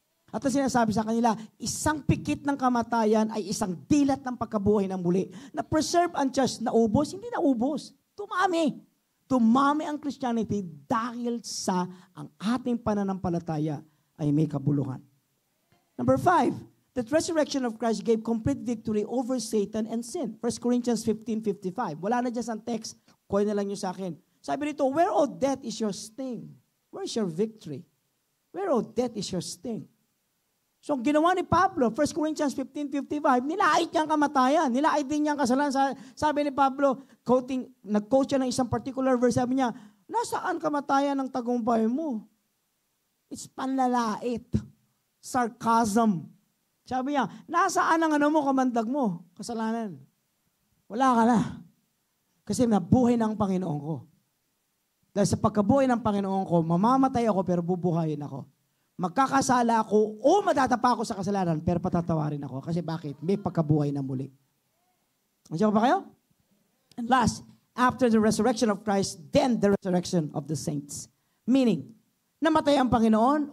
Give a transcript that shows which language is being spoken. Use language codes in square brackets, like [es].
[tl] At ang sinasabi sa kanila, isang pikit ng kamatayan ay isang dilat ng pagkabuhay ng muli. Na-preserve ang church, naubos? Hindi naubos. Tumami. Tumami ang Christianity dahil sa ang ating pananampalataya ay may kabuluhan. [en] Number 5, that resurrection of Christ gave complete victory over Satan and sin. [tl] 1 Corinthians 15:55. Wala na dyan sa text. Kuha na lang nyo sa akin. Sabi rito, [en] where, O death, is your sting? Where is your victory? Where, O death, is your sting? [tl] So, ang ginawa ni Pablo, 1 Corinthians 15:55, nilait niya ang kamatayan. Nilait din niya ang kasalanan. Sabi ni Pablo, nag-quote siya ng isang particular verse, sabi niya, nasaan kamatayan ng tagumpay mo? [en] It's [tl] panlalait. Sarcasm. Sabi niya, nasaan ang kamandag mo? Kasalanan. Wala ka na. Kasi nabuhay na ang Panginoon ko. Dahil sa pagkabuhay ng Panginoon ko, mamamatay ako pero bubuhayin ako. Magkakasala ako o matatapa ako sa kasalanan pero patatawarin ako. Kasi bakit? May pagkabuhay na muli. Nandiyan ba kayo? [en] And last, after the resurrection of Christ, then the resurrection of the saints. [tl] Meaning, namatay ang Panginoon?